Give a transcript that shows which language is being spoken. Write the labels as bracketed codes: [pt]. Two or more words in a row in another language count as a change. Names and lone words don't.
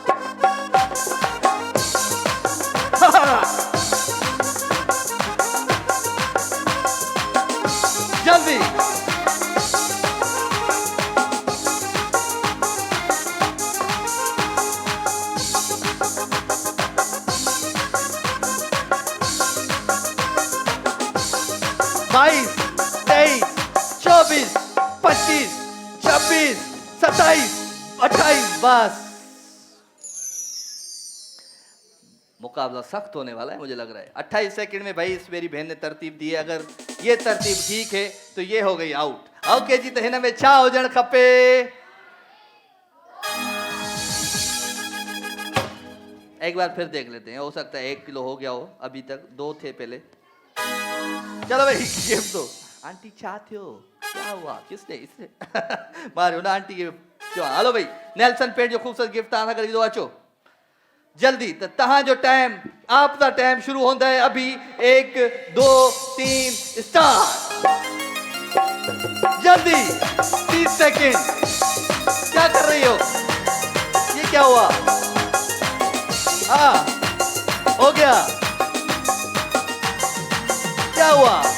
[hi] जल्दी बाईस 23 24 25 26 27 28। बस मुकाबला सख्त होने वाला है मुझे लग रहा है। 28 सेकंड में भाई इस मेरी बहन ने तरतीब दी है, अगर ये तरतीब ठीक है तो ये हो गई आउट। [sd] ओके जी, तो हिन में छा हुजण खपे? [hi] एक बार फिर देख लेते हैं, हो सकता है 1 किलो हो गया हो, अभी तक 2 थे पहले। चलो भाई गिफ्ट दो। [sd] आंटी छा थियो, [hi] क्या हुआ, किसने इसने मारियो ना आंटी के। [sd] हलो भाई नेल्सन पेंट जो खूबसूरत गिफ्ट तव्हां सां गॾु अचो जल्दी। [hi] तो [sd] तहां जो [hi] टाइम आपका टाइम शुरू होता है अभी। 1 2 3 स्टार्ट। जल्दी 30 सेकंड। क्या कर रही हो, ये क्या हुआ? हो गया, क्या हुआ?